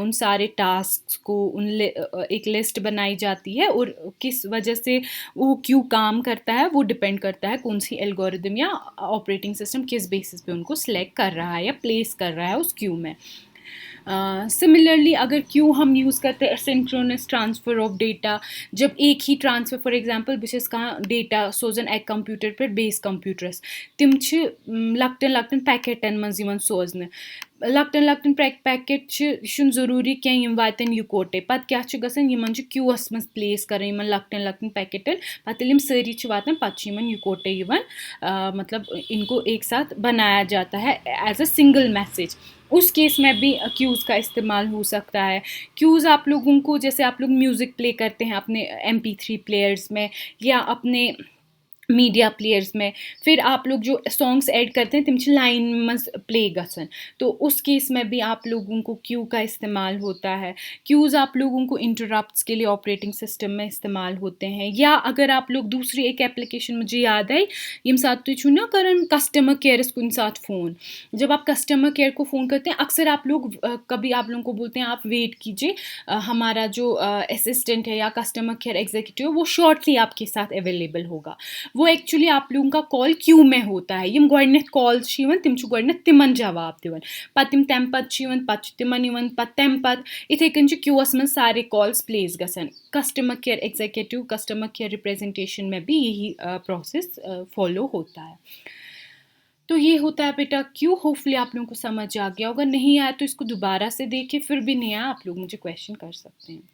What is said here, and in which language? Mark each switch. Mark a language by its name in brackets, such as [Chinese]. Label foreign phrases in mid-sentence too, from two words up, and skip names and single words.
[Hindi] उन सारे टास्क को एक लिस्ट बनाई जाती है और किस वजह से वो क्यू काम करता है वो डिपेंड करता है कौन सी एल्गोरिदम या [English] operating system [Hindi] किस बेसिस पे उनको सेलेक्ट कर रहा है या प्लेस कर रहा है उस क्यू में। सिमिलरली अगर क्यू हम यूज़ करते हैं [English] synchronous transfer of data, [Kashmiri] जब एक ही ट्रांसफ़र [English] for example [Kashmiri] बिस कहाँ डेटा सोजन एक कंप्यूटर पर बेस कंप्यूटरस तिम लकटन लकटन पैकेटन मज सोजन, लकटन लकटन पैकेट ज़रूरी क्या वातन इकोटे पत क्या गसन क्यूअस मज प्लेस कर लकटन लकटन पैकेटन पत सारी वातान पत इकोटे [Hindi] मतलब इनको एक साथ बनाया जाता है [English] as a single message. [Hindi] उस केस में भी क्यूज़ का इस्तेमाल हो सकता है। क्यूज़ आप लोगों को जैसे आप लोग म्यूज़िक प्ले करते हैं अपने MP3 प्लेयर्स में या अपने [English] media players [Hindi] में फिर आप लोग जो [English] songs add [Hindi] करते हैं [Kashmiri] तिम छ लाइन मज प्ले गसन, [Hindi] तो उस केस में भी आप लोगों को क्यू का इस्तेमाल होता है। क्यूज़ आप लोगों को इंटरप्ट्स के लिए [English] operating system [Hindi] में इस्तेमाल होते हैं, या अगर आप लोग दूसरी एक एप्लीकेशन मुझे याद आई [Kashmiri] यम साथ तुम छो ना करन कस्टमर केयर कुन साथ फ़ोन, [Hindi] जब आप कस्टमर केयर को फ़ोन करते हैं अक्सर आप लोग कभी आप लोगों को बोलते हैं आप वेट कीजिए, हमारा जो असिस्टेंट है या [English] customer care executive [Hindi] वो शॉर्टली आपके साथ अवेलेबल होगा। वो एक्चुअली आप लोगों का कॉल क्यू में होता है, [Kashmiri] यम गोडनेथ कॉल्स छ यिवन तिम छ गोडनेथ तिमन जवाब दिवन, पत तिम तम पत छ यिवन पत छ तिमन यिवन पत तम पत इथे कन छ क्यूअस में सारे कॉल्स प्लेस गसन। [English] customer care executive customer care representation [Hindi] में भी यही [English] process follow [Hindi] होता है। तो ये होता है बेटा क्यू। होपफुली आप लोगों को समझ आ गया, अगर नहीं आया तो इसको दोबारा से देखिए, फिर भी नहीं आया आप लोग मुझे क्वेश्चन कर सकते हैं।